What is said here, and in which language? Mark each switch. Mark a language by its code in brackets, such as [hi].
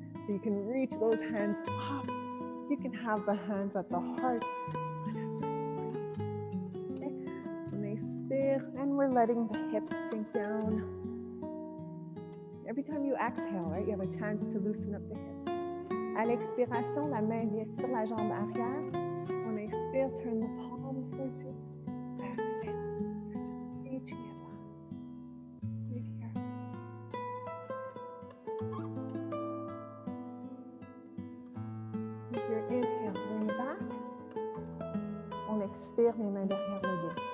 [en] So you can reach those hands up. You can have the hands at the heart. Okay. And we're letting the hips sink down. Every time you exhale, right, you have a chance to loosen up the hips. [fr] À l'expiration, la main vient sur la jambe arrière. On expire, [en] turn the palm towards you. Exhale. You're just reaching it back. Right here. With your inhale, bring it back. [fr] On expire, les mains derrière le dos.